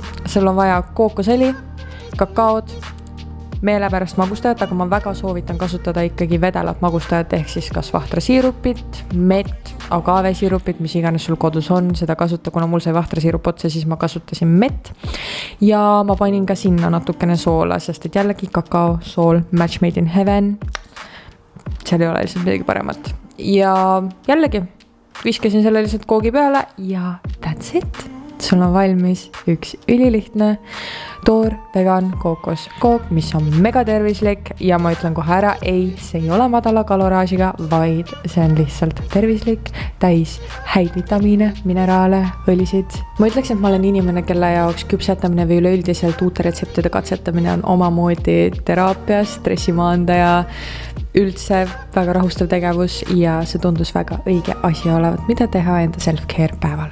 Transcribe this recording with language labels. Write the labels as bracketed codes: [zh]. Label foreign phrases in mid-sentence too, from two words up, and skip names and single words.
[et] Seal on vaja kookosõli, kakaod, meelepärast magustajat, aga ma väga soovitan kasutada ikkagi vedelat magustajat, ehk siis kas vahtrasiirupit, mett, agavesiirupit, mis iganes sul kodus on, seda kasuta, kuna mul sai vahtrasiirup otsa, siis ma kasutasin mett ja ma panin ka sinna natukene soola, sest et jällegi kakao, sool, [en] match made in heaven, [et] seal ei ole lihtsalt midagi paremat ja jällegi viskasin selle lihtsalt koogi peale ja [en] that's it. [et] Sul on valmis üks ülilihtne toor vegan kookoskook, mis on mega tervislik ja ma ütlen kohe ära, ei, see ei ole madala kaloraažiga, vaid see on lihtsalt tervislik, täis häid vitamiine, mineraale, õlisid. Ma ütleks, et ma olen inimene, kelle jaoks küpsetamine või üleüldiselt uute retseptide katsetamine on omamoodi teraapia, stressimaandaja, üldse väga rahustav tegevus ja see tundus väga õige asi olevat, mida teha enda self-care päeval.